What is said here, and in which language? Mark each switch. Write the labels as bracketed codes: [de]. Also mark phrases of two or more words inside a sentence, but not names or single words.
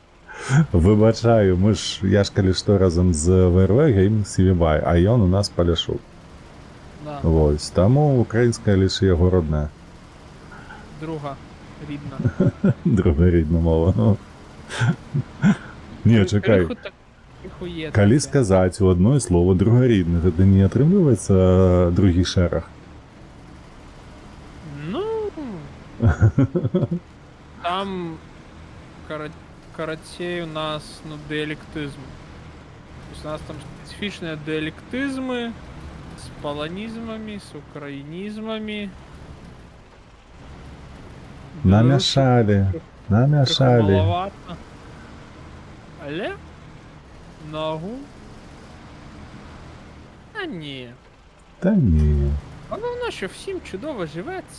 [uk] Вибачаю, я ж коли що разом з ВРВ Gaming CVBY, [be] а ён у нас Поляшук. [ru] Да, [uk] Ось, тому українська лише його родна. друга рідна. Друга рідна мова, ну. Ні, чекай. [be] Калі сказаць у одно слово другорідне, то не атрымліваецца другі шэраг. [ru] Ну, там карацей у нас, ну, диалектизм. То есть у нас там специфичные диалектизмы с полонизмами, с украинизмами. [be] Намяшалі. [ru] Маловато. Але? [uk] Ногу? А ні. Та ні. Головне, що всім чудово живеться.